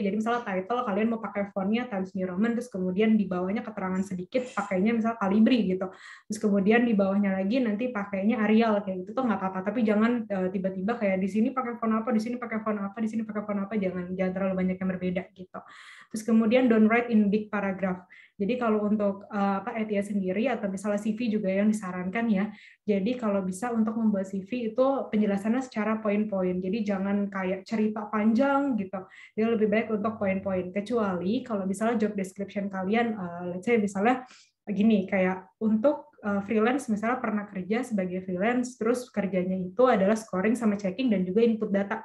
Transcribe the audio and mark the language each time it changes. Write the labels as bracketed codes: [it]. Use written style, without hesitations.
[id] Jadi misalnya title kalian mau pakai fontnya Times New Roman, terus kemudian di bawahnya keterangan sedikit pakainya misalnya Calibri gitu. Terus kemudian di bawahnya lagi nanti pakainya Arial kayak gitu tuh nggak apa-apa. Tapi jangan tiba-tiba kayak di sini pakai font apa, di sini pakai font apa, di sini pakai font apa. Jangan terlalu banyak yang berbeda gitu. Terus kemudian [en] don't write in big paragraph. [id] Jadi kalau untuk ETA sendiri atau misalnya CV juga yang disarankan ya. Jadi kalau bisa untuk membuat CV itu penjelasannya secara poin-poin. Jadi jangan kayak cerita panjang gitu. Jadi lebih baik untuk poin-poin. Kecuali kalau misalnya job description kalian, [en] let's say [id] misalnya gini, kayak untuk freelance misalnya pernah kerja sebagai freelance, terus kerjanya itu adalah scoring sama checking dan juga input data.